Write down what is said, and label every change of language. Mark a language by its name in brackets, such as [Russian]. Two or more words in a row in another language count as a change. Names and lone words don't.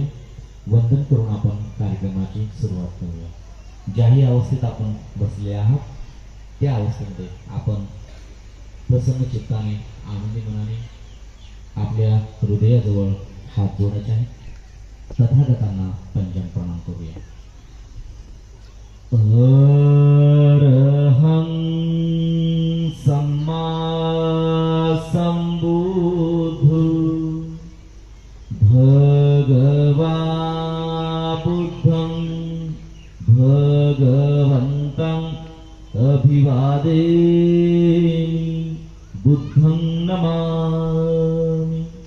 [Marathi] वंदन करून आपण कार्यक्रमाची सुरुवात करूया. ज्याही अवस्थेत आपण बसले आहात त्या अवस्थेमध्ये आपण प्रसन्न चित्ताने आनंदी मनाने आपल्या हृदयाजवळ हात जोडायचे आहे. तथागतांना पंचम प्रणाम करूया. [Pali] अरहं सम्मा संबुद्धो भगवा बुद्धं भगवन्तं अभिवादेमि बुद्धं नमामि.